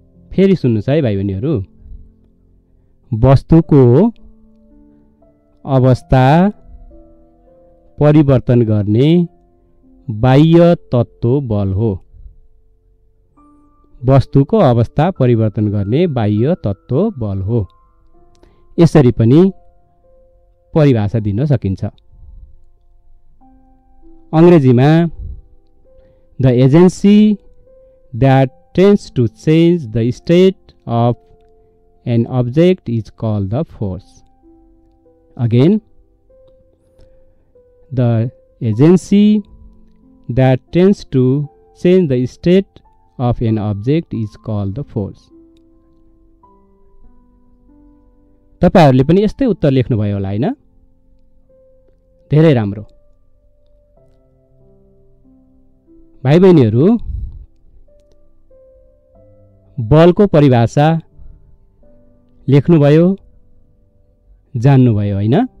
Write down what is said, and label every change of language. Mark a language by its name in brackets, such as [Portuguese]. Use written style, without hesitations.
[Nepali] फेरि सुन्नुस् है भाइ बहिनीहरू, वस्तुको अवस्था परिवर्तन गर्ने बाह्य तत्त्व बल हो। वस्तुको अवस्था परिवर्तन गर्ने बाह्य तत्त्व बल हो। यसरी पनि परिभाषा दिन सकिन्छ। अङ्ग्रेजीमा [English] the agency that tends to change the state of an object is called the force. Again, the agency that tends to change the state of an object is called the force. [Nepali] तपाईहरुले पनि यस्तै उत्तर लेख्नु भयो होला हैन? धेरै राम्रो। भाइ बहिनीहरू, बलको परिभाषा लेख्नुभयो, जान्नुभयो हैन?